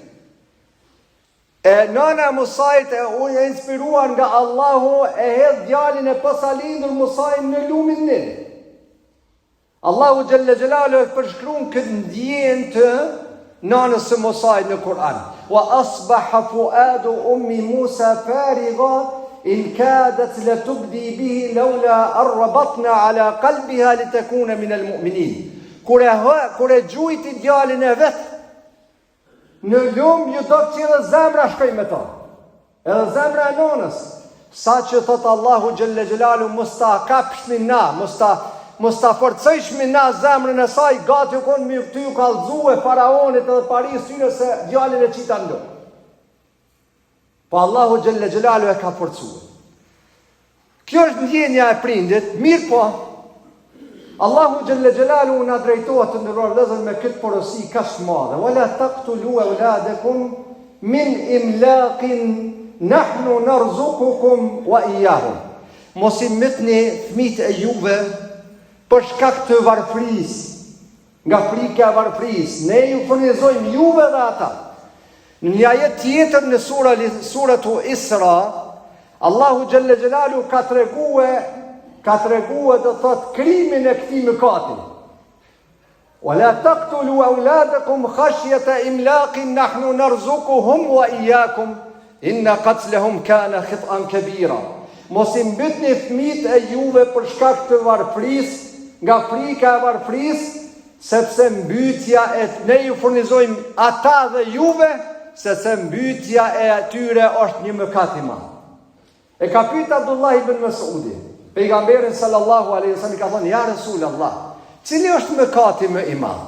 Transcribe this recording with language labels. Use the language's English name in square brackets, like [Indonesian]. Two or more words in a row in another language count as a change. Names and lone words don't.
[Albanian] E nana e Musait e inspiruar nga Allahu e hedh djalin e posalindur Musain në lumin Nil. Allahu [Arabic] جل جلاله [Albanian] e përshkruan këtë ndjenjë të nanës së Musait në Kur'an. [Arabic] وأصبح فؤاد أم موسى فارغا إن كادت لتبدي به لولا أن ربطنا على قلبها لتكون من المؤمنين. [Albanian] Kur e gjujti djalin e vet në lumë, ju do të qilë zemra shkoj me ta. Edhe zemra e nonës. Sa që thot Allahu [Arabic] جل جلاله, [Albanian] mos ta kapshni na, mos ta forcojshmi na zemrën e saj, gati u konë mi këty u kallëzue faraonit edhe Paris tyre se djalin e qita në lumë. Po Allahu [Arabic] جل جلاله [Albanian] e ka forcue. Kjo është ndjenja e prindit, mirë po, Allahu [Arabic] جل جلاله [Albanian] na drejtohet të ndërruar vëllezër me këtë porosi kaq të madhe. [Arabic] ولا تقتلوا أولادكم من إملاق نحن نرزقكم وإياهم. [Albanian] Mos i mytni fëmijët e juve për shkak të varfërisë, nga frika e varfërisë. Ne ju furnizojmë juve dhe ata. Në një ajet tjetër në suratu Isra, Allahu [Arabic] جل جلاله [Albanian] ka treguar do thot krimin e këtij mëkati. [Arabic] ولا تقتلوا أولادكم خشية إملاق نحن نرزقهم وإياكم إن قتلهم كان خطئا كبيرا. [Albanian] Mos i mbytni fëmijët e juve për shkak të varfërisë, nga frika e varfërisë, sepse mbytja e ne ju furnizojmë ata dhe juve, sepse mbytja e atyre është një mëkat i madh. E ka pyet Abdullah ibn Mas'udi, pejgamberin [Arabic] صلى الله عليه وسلم, [Albanian] ka thonë: "Ja Rasulullah, cili është mëkati më i madh?"